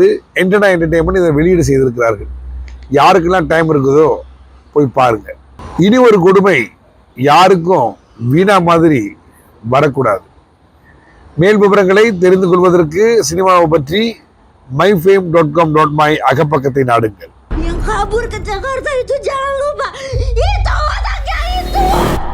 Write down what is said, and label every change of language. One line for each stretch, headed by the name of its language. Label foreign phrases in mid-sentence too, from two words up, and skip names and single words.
Tamil: என்டர்டைன்மெண்ட் இதை வெளியீடு செய்திருக்கிறார்கள். யாருக்கெல்லாம் டைம் இருக்குதோ போய் பாருங்க. இனி ஒரு கொடுமை யாருக்கும் வீணா மாதிரி வரக்கூடாது. மேல் விவரங்களை தெரிந்து கொள்வதற்கு சினிமாவை பற்றி myfame.com.my அகப்பக்கத்தை நாடுங்கள்.
Indonesian: Yang kabur ke Jakarta itu jangan lupa itu anaknya itu.